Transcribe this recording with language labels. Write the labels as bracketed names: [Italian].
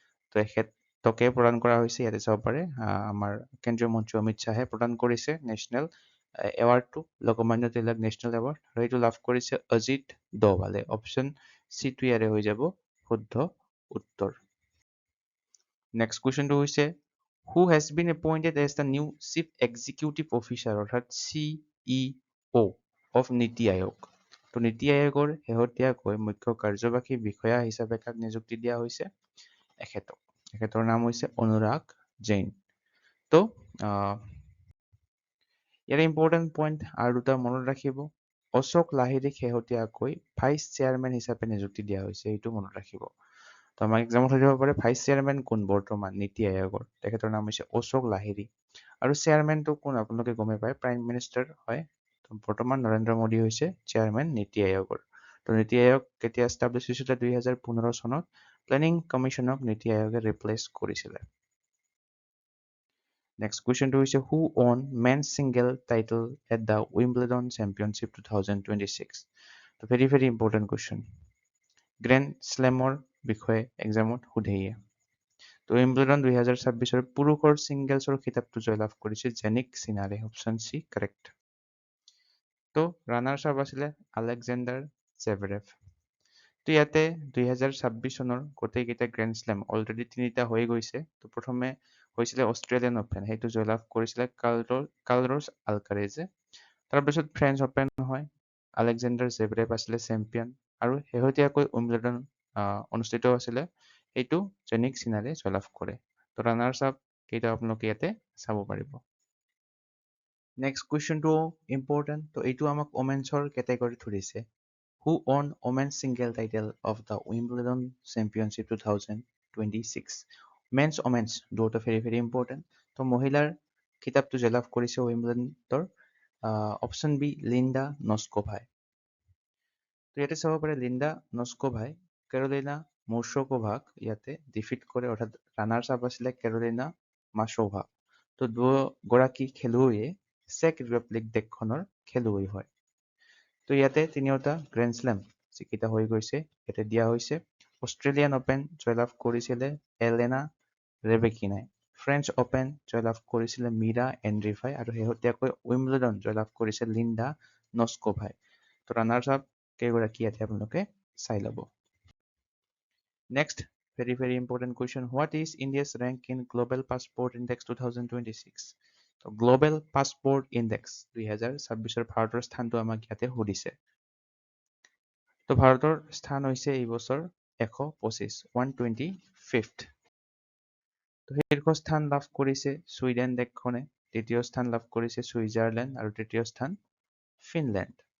[Assamese] তো এখেতকে প্ৰদান কৰা হৈছে, ইয়াতে চাব পাৰে আমাৰ কেন্দ্ৰীয় মন্ত্ৰী অমিত শ্বাহে প্ৰদান কৰিছে national এৱাৰ্ডটো, Lokmanya Tilak national award, আৰু এইটো লাভ কৰিছে অজিত ডোভালে। অপশ্যন চিটো ইয়াৰে হৈ যাব শুদ্ধ উত্তৰ। নেক্সট কুৱেশ্যনটো হৈছে, [English] who has been appointed as the new chief executive officer [Assamese] অৰ্থাৎ [English] CEO of Niti Aayog? [Assamese] তো নীতি আয়োগৰ শেহতীয়াকৈ মুখ্য কাৰ্যবাহী বিষয়া হিচাপে কাক নিযুক্তি দিয়া হৈছে? এখেতৰ নাম হৈছে অনুৰাগ জৈন। তো ইয়াৰে ইম্পৰ্টেণ্ট পইণ্ট আৰু দুটা মনত ৰাখিব। অশোক লাহিৰীক শেহতীয়াকৈ ভাইচ চেয়াৰমেন হিচাপে নিযুক্তি দিয়া হৈছে, এইটো মনত ৰাখিব। তো আমাক এক্সামত সুধিব পাৰে ভাইচ চেয়াৰমেন কোন বৰ্তমান নীতি আয়োগৰ? তেখেতৰ নাম হৈছে অশোক লাহিৰী। আৰু চেয়াৰমেনটো কোন? আপোনালোকে গমে পায়, প্ৰাইম মিনিষ্টাৰ হয়। বৰ্তমান নৰেন্দ্ৰ মোদী হৈছে চেয়াৰমেন নীতি আয়োগৰ। তো নীতি আয়োগ কেতিয়া এষ্টাব্লিছ হৈছিলে? 2015 চনত প্লেনিং কমিশ্যনক নীতি আয়োগে ৰিপ্লেচ কৰিছিলে। নেক্সট কুৱেশ্যনটো হৈছে, [English] who won men's single title at the Wimbledon Championship 2026? [Assamese] তো [English] very important question. [Assamese] গ্ৰেণ্ড শ্লেমৰ বিষয়ে এক্সামত সোধেয়ে। তো উইম্বলডন 2026 পুৰুষৰ ছিংগলছৰ খিতাপটো জয়লাভ কৰিছে জেনিক চিনাৰে। Option C correct. তো ৰানাৰ্ছ আপ আছিলে আলেকজেণ্ডাৰ জেভৰেভ। তো ইয়াতে 2026 চনৰ গোটেইকেইটা গ্ৰেণ্ড শ্লেম অলৰেডি 3টা হৈ গৈছে। তো প্ৰথমে হৈছিলে অষ্ট্ৰেলিয়ান অপেন, সেইটো জয়লাভ কৰিছিলে কাৰ্লোছ আলকাৰেজে। তাৰপিছত ফ্ৰেঞ্চ অপেন হয়, আলেকজেণ্ডাৰ জেভৰেভ আছিলে চেম্পিয়ন, আৰু শেহতীয়াকৈ উইম্বলডন অনুষ্ঠিত হৈছিলে, সেইটো জেনিক সিনাৰে জয়লাভ কৰে। তো ৰানাৰ্ছ আপ কেইটা আপোনালোকে ইয়াতে চাব পাৰিব। Next কুৱেশ্যনটো important. তো এইটো আমাক ওমেন্সৰ কেটেগৰীত ধৰিছে। [English] Who won Women's single title of the Wimbledon Championship 2026? Men's, women's, [Assamese] দুয়োটা [English] very important. [Assamese] তো মহিলাৰ খিতাপটো জয়লাভ কৰিছে উইম্বলডনৰ অপশ্যন বি লিণ্ডা নস্কোভাই। তো ইয়াতে চাব পাৰে লিণ্ডা নস্কোভাই কেৰলিনা মুৰ্ছকোভাক ইয়াতে ডিফিট কৰে, অৰ্থাৎ ৰানাৰ্ছ আপ আছিলে কেৰলিনা মাছোভা। তো দুয়োগৰাকী খেলুৱৈয়ে চেক ৰিপাব্লিক দেশখনৰ খেলুৱৈ হয়। তো ইয়াতে তিনিওটা গ্ৰেণ্ড শ্লেম যিকেইটা হৈ গৈছে ইয়াতে দিয়া হৈছে। অষ্ট্ৰেলিয়ান অপেন জয়লাভ কৰিছিলে এলেনা ৰেবেকিনাই, ফ্ৰেঞ্চ অপেন জয়লাভ কৰিছিলে মীৰা এণ্ড্ৰিফাই, আৰু শেহতীয়াকৈ উইম্বলডন জয়লাভ কৰিছে লিণ্ডা নস্কোভাই। তো ৰানাৰ্ছ আপ কেইগৰাকী ইয়াতে আপোনালোকে চাই ল'ব। Next [English] very important question. What is India's rank in Global Passport Index 2026? [Assamese] তো গ্লোবেল পাছপোৰ্ট ইণ্ডেক্স 2026ৰ ভাৰতৰ স্থানটো আমাক ইয়াতে সুধিছে। তো ভাৰতৰ স্থান হৈছে এই বছৰ 125, 125th। তো শীৰ্ষস্থান লাভ কৰিছে ছুইডেন দেশখনে, দ্বিতীয় স্থান লাভ কৰিছে ছুইজাৰলেণ্ড, আৰু তৃতীয় স্থান ফিনলেণ্ড।